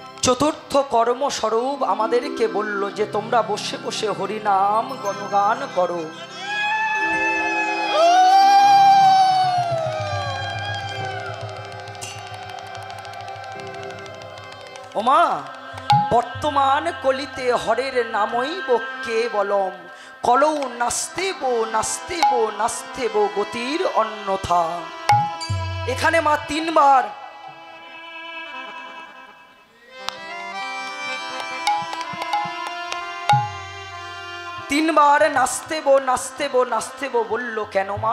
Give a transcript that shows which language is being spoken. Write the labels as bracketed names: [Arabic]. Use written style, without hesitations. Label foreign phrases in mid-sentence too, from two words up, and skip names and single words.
[Bangla] চতুর্থ কর্মস্বরূপ আমাদেরকে বলল যে তোমরা বসে বসে হরিনাম গণগান করো। ওমা, বর্তমান কলিতে হরের নামই কে বলম, [Sanskrit] কলৌ নাস্তেব নাস্তেব নাস্তেব গতির অন্যথা। [Bangla] এখানে মা তিনবার [Sanskrit] নাস্তেব নাস্তেব নাস্তেব [Bangla] বলল। কেন মা?